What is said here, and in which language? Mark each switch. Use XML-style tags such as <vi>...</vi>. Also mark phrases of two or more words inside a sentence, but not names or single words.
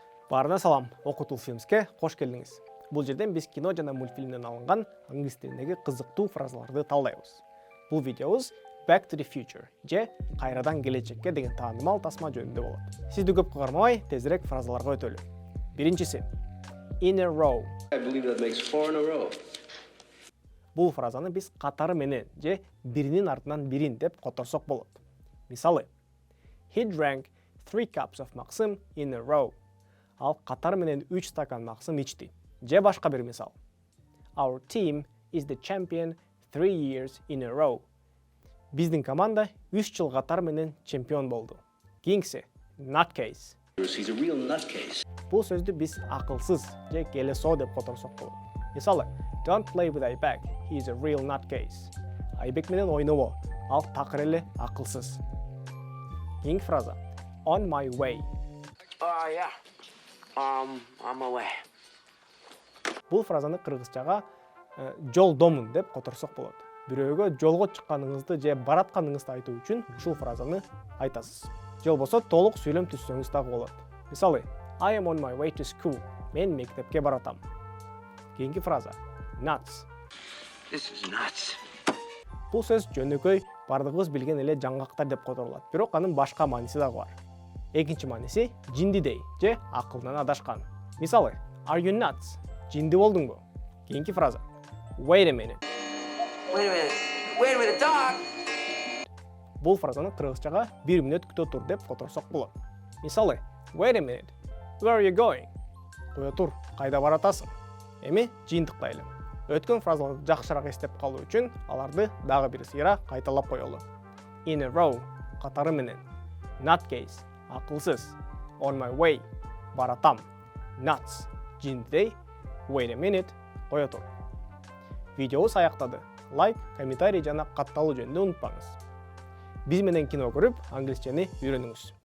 <ky>Баарына салам, Okutool фильмске кош келдиңиз. Бул жерден биз кино жана мультфильмден алынган англис тилиндеги кызыктуу фразаларды талдайбыз. Бул видеобуз Back to the Future же кайрадан келечекке деген таанымал тасма жөнүндө болот. Сизди көп кыгармабай, тезирээк фразаларга өтөлү.</ky> <en>Биринчиси in a row. I believe that makes 4 in a row.</en> <ky>Бул фразаны биз катары менен же биринин артынан бирин деп которсок болот. Мисалы,</ky> <en>he drank 3 cups of максым in a row.</en> <ky>Ал катар менен 3 стакан максым ичти. Же башка бир мисал.</ky> <en>Our team is the champion 3 years in a row.</en> <ky>Биздин команда 3 жыл катар менен чемпион болду. Кийинкиси nutcase.</ky> <en>He's a real nutcase.</en> <ky>Бул сөздү биз акылсыз же келесоо деп которсок болот. Мисалы,</ky> <en>don't play with Айбек, he is a real nutcase.</en> <ky>Айбек менен ойнобо, ал такыр эле акылсыз. Кийинки фраза</ky> <en>on my way. Yeah. On my way.</en> <ky>Бул фразаны кыргызчага жолдомун деп которсок болот. Бирөөгө жолго чыкканыңызды же баратканыңызды айтуу үчүн ушул фразаны айтасыз. Же болбосо толук сүйлөм түзсөңүз дагы болот. Мисалы,</ky> <en>I am on my way to school.</en> <ky>Мен мектепке баратам. Кийинки фраза nuts.</ky> <en>This is nuts.</en> <ky>Бул сөз жөнөкөй бардыгыбыз билген эле жаңгактар деп которулат. Бирок анын башка мааниси дагы бар. Экинчи мааниси жиндидей же акылдан адашкан. Мисалы,</ky> <en>are you nuts?</en> <ky>Жинди болдуңбу? Кийинки фраза</ky> <en>wait a minute. Wait a minute, dog.</en> <ky>Бул фразаны кыргызчага 1 мүнөт күтө тур деп которсок болот. Мисалы,</ky> <en>wait a minute. Where are you going?</en> <ky>Кое тур, кайда баратасың? Эми жыйынтыктайлы. Өткөн фразаларды жакшыраак эстеп калуу үчүн аларды дагы бир сыйра кайталап коелу.</ky> <en>In a row</en> <ky>катары менен. Nutcase акылсыз.</ky> <en>On my way баратам. Nuts жиндидей. Wait a minute</en> <ky>кое тур. Видеобуз аяктады. Лайк, комментарий жана катталуу жөнүндө унутпаңыз. Биз менен кино көрүп, англисчени үйрөнүңүз.</ky>